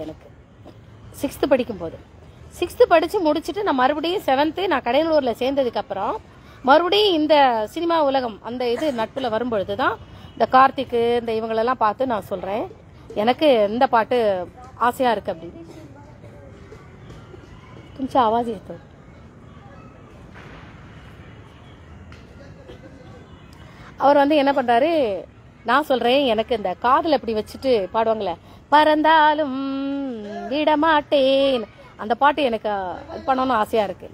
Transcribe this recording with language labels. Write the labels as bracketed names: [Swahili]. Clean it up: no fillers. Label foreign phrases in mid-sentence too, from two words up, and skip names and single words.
[Tamil] எனக்கு 6th படிக்கும்போது 6th படிச்சு முடிச்சுட்டு நான் மறுபடியும் 7th நான் கடையனூர்ல சேர்ந்ததுக்கு அப்புறம் மறுபடியும் இந்த சினிமா உலகம் அந்த இது நட்புல வரும்பொழுதுதான் இந்த கார்த்திக்கு இந்த இவங்களெல்லாம் பார்த்து நான் சொல்றேன் எனக்கு இந்த பாட்டு ஆசையா இருக்கு அப்படின்னு. [Marathi] तुमची आवाज येतो. [Tamil] அவர் வந்து என்ன பண்றாரு, நான் சொல்றேன் எனக்கு இந்த காதல் அப்படி வச்சுட்டு பாடுவாங்களே, பறந்தாலும் விடமாட்டேன், அந்த பாட்டு எனக்கு இது பண்ணணும்னு ஆசையா இருக்கு.